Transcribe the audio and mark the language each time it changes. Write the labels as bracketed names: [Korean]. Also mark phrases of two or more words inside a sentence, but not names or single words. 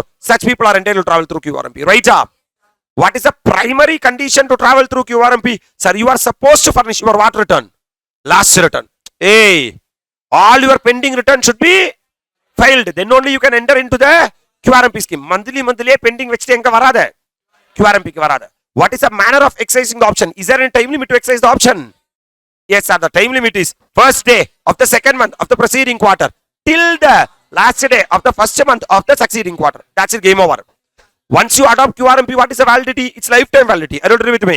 [English] Such people are entitled to travel through QRMP. Right? What is the primary condition to travel through QRMP? Sir, you are supposed to furnish your what return? Last return. Hey, all your pending return should be filed. Then only you can enter into the QRMP scheme. [Tamil] Monthly pending வெச்சிட்டு எங்க வரட. QRMP கி வரட. [English] What is the manner of exercising the option? Is there any time limit to exercise the option? Yes, sir. The time limit is first day of the second month of the preceding quarter till the last day of the first month of the succeeding quarter. That's it. Game over. Once you adopt QRMP, what is the validity? It's lifetime validity. Are you agree with me?